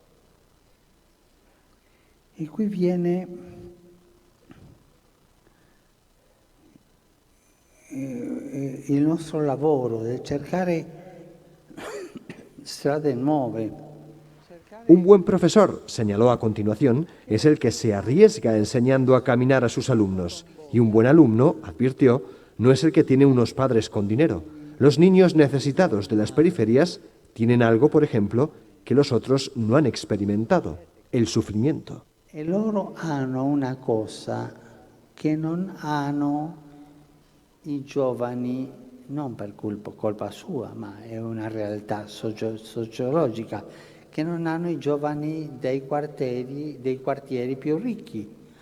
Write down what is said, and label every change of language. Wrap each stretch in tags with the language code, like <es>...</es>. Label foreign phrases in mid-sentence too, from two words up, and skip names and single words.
<it>E qui viene il nostro lavoro di cercare strade nuove.</it> <es>Un buen profesor, señaló a continuación, es el que se arriesga enseñando a caminar a sus alumnos. Y un buen alumno, advirtió, no es el que tiene unos padres con dinero. Los niños necesitados de las periferias tienen algo, por ejemplo, que los otros no han experimentado, el sufrimiento.</es> <it>E loro hanno una cosa che non hanno i giovani, non per colpa sua, ma è una realtà sociologica, che non hanno i giovani dei quartieri più ricchi.</it>